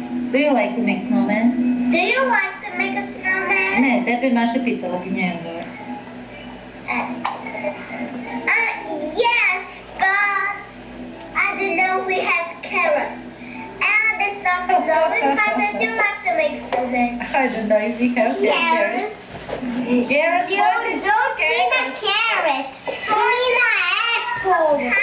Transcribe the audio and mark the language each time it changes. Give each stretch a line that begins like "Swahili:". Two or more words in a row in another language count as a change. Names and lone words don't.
English: Do you like to make snowmen? Do you like to make a snowman?
Serbian: Ne, tebe Maša pitala ti njega.
English: Yes, but I don't know we have carrots. And it's not snowing, how did you like to make snowman? I don't know if we have carrots. Carrots? You don't mean a carrot. You mean an apple.